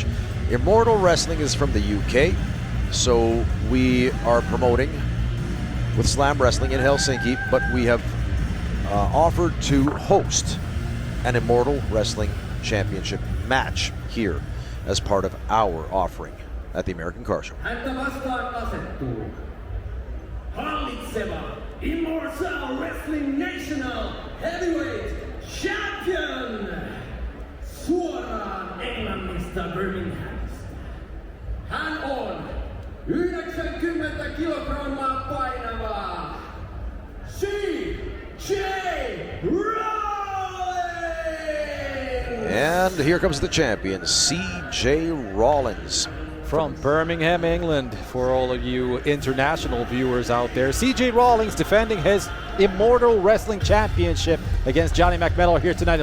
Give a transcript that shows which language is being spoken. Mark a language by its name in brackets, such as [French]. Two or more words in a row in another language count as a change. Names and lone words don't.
[English] Immortal Wrestling is from the UK, so we are promoting with Slam Wrestling in Helsinki, but we have offered to host an Immortal Wrestling Championship match here as part of our offering at the American Car Show. [Finnish] Hallitseva [English] Immortal Wrestling National Heavyweight Champion [Finnish] suoraan Englannista Birminghamista. Hän on 90 kilogrammaa painava CJ Rawlings! [English] And here comes the champion, CJ Rawlings. From Birmingham, England, for all of you international viewers out there. CJ Rawlings defending his Immortal Wrestling Championship against Johnny McMetal here tonight.